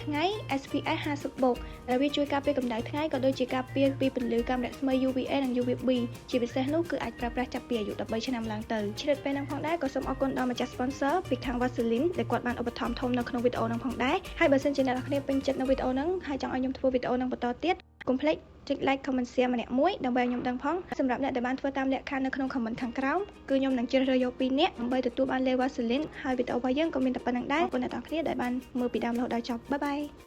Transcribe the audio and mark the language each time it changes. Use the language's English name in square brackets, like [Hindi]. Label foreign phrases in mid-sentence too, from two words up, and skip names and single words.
[Khmer] ថ្ងៃ SPF 50+ដែលវាជួយការពារកម្ដៅថ្ងៃក៏ដូចជាការពារពីពន្លឺកាំរស្មី UVA និង UVB ជាពិសេសនោះគឺអាចប្រើប្រាស់ចាប់ពី អាយុ13ឆ្នាំឡើងទៅឆ្លៀតពេលហ្នឹងផងដែរក៏សូមអរគុណដល់ម្ចាស់ sponsor ពីខាង Vaseline ដែលគាត់បានឧបត្ថម្ភធំនៅក្នុងវីដេអូហ្នឹងផងដែរហើយបើសិនជាអ្នកនរគ្នាពេញចិត្តនៅវីដេអូហ្នឹងហើយចង់ឲ្យខ្ញុំធ្វើវីដេអូហ្នឹងបន្តទៀតកុំភ្លេចចុច [English] like comment share [Khmer] ម្នាក់មួយដើម្បីឲ្យខ្ញុំដឹងផងសម្រាប់អ្នកដែលបានធ្វើតាមលក្ខខណ្ឌនៅក្នុង comment ខាងក្រោមគឺខ្ញុំនឹងជ្រើសរើសយក2នាក់ដើម្បីទទួលបានលេ Vaseline ហើយវីដេអូរបស់យើងក៏មានតែប៉ុណ្្នឹងដែរអរគុណអ្នកនរគ្នាដែលបានមើលពីដើមរហូតដល់ចប់បាយបាយ